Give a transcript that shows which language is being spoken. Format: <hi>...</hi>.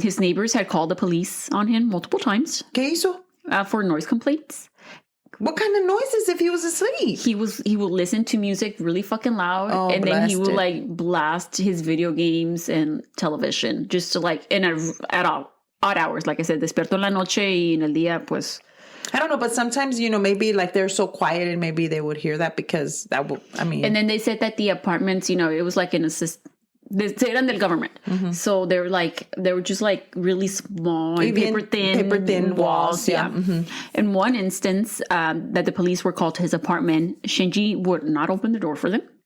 <en>His neighbors had called the police on him multiple times.</en> <es>¿Qué hizo?</es> <en>For noise complaints. What kind of noises if he was asleep? He would listen to music really fucking loud, and then he would like blast his video games and television just to like at odd hours. Like I said,</en> <es>despierto en la noche y en el día, pues.</es> <en>I don't know, but sometimes, you know, maybe like they're so quiet and maybe they would hear that because that would, I mean. And then they said that the apartments, you know, it was like an they</en> <es>eran del</es> <en>government. Mm-hmm. So they were just like really small and paper thin walls. Yeah. Mm-hmm. In one instance, that the police were called to his apartment, Shinji would not open the door for them.</en>